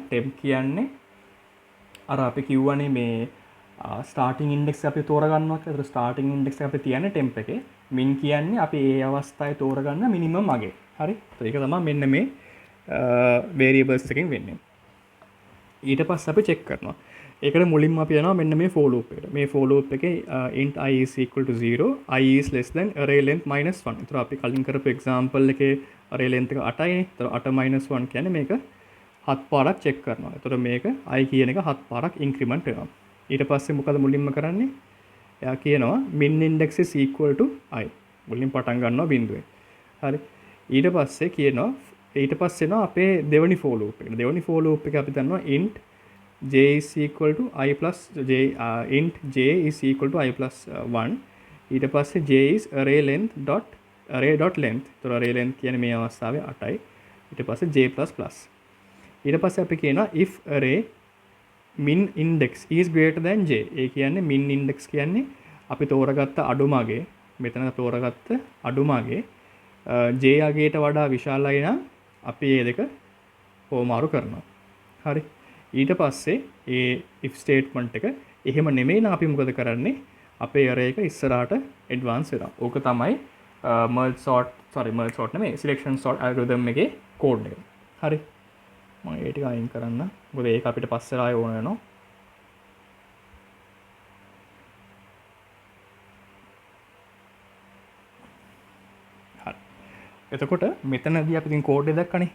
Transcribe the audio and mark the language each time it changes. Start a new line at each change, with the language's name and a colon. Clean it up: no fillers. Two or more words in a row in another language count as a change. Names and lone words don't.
Sinhala: temp කියන්නේ අර අපි කිව්වනේ මේ
English: starting index
Sinhala: අපි තෝරගන්නවා කියලා. ඒතර
English: starting index
Sinhala: අපි තියන්නේ temp එකේ. min කියන්නේ අපි ඒ අවස්ථාවේ තෝරගන්න minimum අගේ. හරි. ඒක තමයි මෙන්න මේ variables එකෙන් වෙන්නේ. ඊට පස්සේ අපි check කරනවා. ඒකට මුලින්ම අපි යනවා මෙන්න මේ
English: for loop
Sinhala: එකට.
English: මේ for loop එකේ int I is equal to 0, I is less than array length minus 1.
Sinhala: ඒතර අපි කලින් කරපු example එකේ
English: array length
Sinhala: එක 8යි. ඒතර 8 minus 1 කියන්නේ මේක 7 පාරක් check කරනවා. ඒතර මේක I කියන එක 7 පාරක් increment වෙනවා. ඊට පස්සේ මොකද මුලින්ම කරන්නේ? එයා කියනවා
English: min index is equal to I.
Sinhala: මුලින් පටන් ගන්නවා බිඳුවෙන්. හරි. ඊට පස්සේ කියනවා ඊට පස්සේ එනවා අපේ දෙවෙනි
English: for loop
Sinhala: එකට.
English: දෙවෙනි for loop
Sinhala: එක අපි දන්නවා
English: int j is equal to I plus j int j is equal to I plus 1.
Sinhala: ඊට පස්සේ
English: j is array length dot array dot length.
Sinhala: ඒතර
English: array length
Sinhala: කියන්නේ මේ අවස්ථාවේ 8යි. ඊට පස්සේ
English: j plus plus.
Sinhala: ඊට පස්සේ අපි කියනවා
English: if array min index is greater than j.
Sinhala: ඒ කියන්නේ
English: min index
Sinhala: කියන්නේ අපි තෝරගත්ත අඩුමගේ මෙතන තෝරගත්ත අඩුමගේ j අගේට වඩා විශාලයි නම් අපි මේ දෙක හෝමාරු කරනවා. හරි. ඊට පස්සේ ඒ
English: if statement
Sinhala: එක එහෙම නෙමෙයි නම් අපි මොකද කරන්නේ? අපේ array එක ඉස්සරහට advance වෙනවා. ඕක තමයි
English: merge sort
Sinhala: නෙමෙයි
English: selection sort algorithm
Sinhala: එකේ code එක. හරි. මම ඒ ටික අයින් කරන්න. මොකද ඒක අපිට පස්සේ ආයෙ ඕන වෙනවා. හරි. එතකොට මෙතනදී අපි ඉතින් කෝඩ් එක දැක්කනේ.